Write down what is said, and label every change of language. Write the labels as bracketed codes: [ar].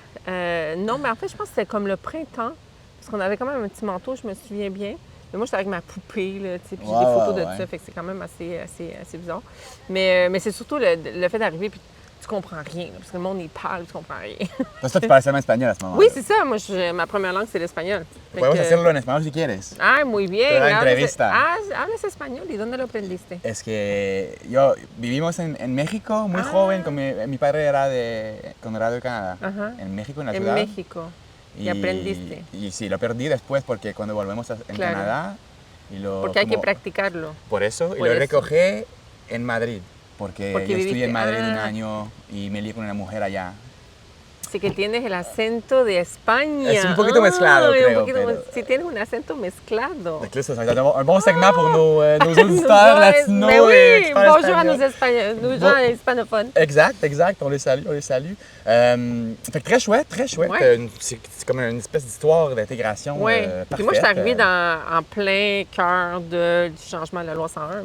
[fr] Non, mais en fait, je pense que c'était comme le printemps. Parce qu'on avait quand même un petit manteau, je me souviens bien. Mais moi, j'étais avec ma poupée, là, tu sais, puis j'ai des photos de ça. Fait que c'est quand même assez bizarre. Mais c'est surtout le fait d'arriver, puis tu comprends rien, là, parce que le monde est pâle, tu comprends rien. Parce que tu parlais seulement espagnol à ce moment-là. Oui, c'est ça. Moi, ma première langue, c'est l'espagnol. [es] Podemos hacerlo en español si quieres. Ah, muy bien. Hablas español. ¿Y dónde lo aprendiste? Es que vivimos en México muy joven, mi padre era cuando era de Canadá, en México, en la ciudad. En México. ¿Y aprendiste? Y sí, lo perdí después porque cuando volvemos en Canadá... Porque hay que practicarlo. Por eso, y lo recogí en Madrid. Porque yo estuve en Madrid un año y me lié con una mujer allá. Así que tienes el acento de España. Es un poquito mezclado, creo. Sí, tienes un acento mezclado. [fr] C'est un bon segment pour nos auditeurs latinos. Mais oui, bonjour à nos gens hispanophones. Exact. On les salue. Fait que très chouette. Ouais. C'est comme une espèce d'histoire d'intégration parfaite. Puis moi, je suis arrivée en plein cœur du changement de la loi 101.